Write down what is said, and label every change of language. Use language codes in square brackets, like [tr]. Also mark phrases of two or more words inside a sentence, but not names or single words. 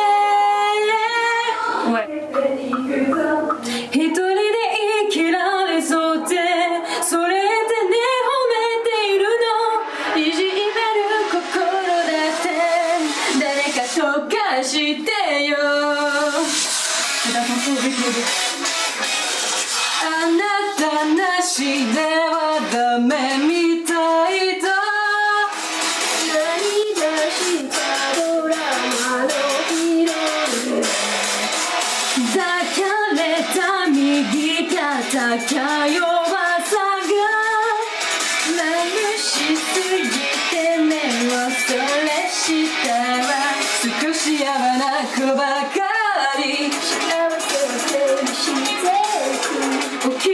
[fr] Ouais. [ja] 一人で生きられそうってそれでね褒めているのいじめる心だって誰かとかしてよ [fr] Faites attention au rythme. [ja] あなたなしではダメみたいだ涙したドラマのヒロイン抱かれた右肩が弱さが眩しすぎて目をそらしたわ少しやわな子ばかり幸せを手にしていく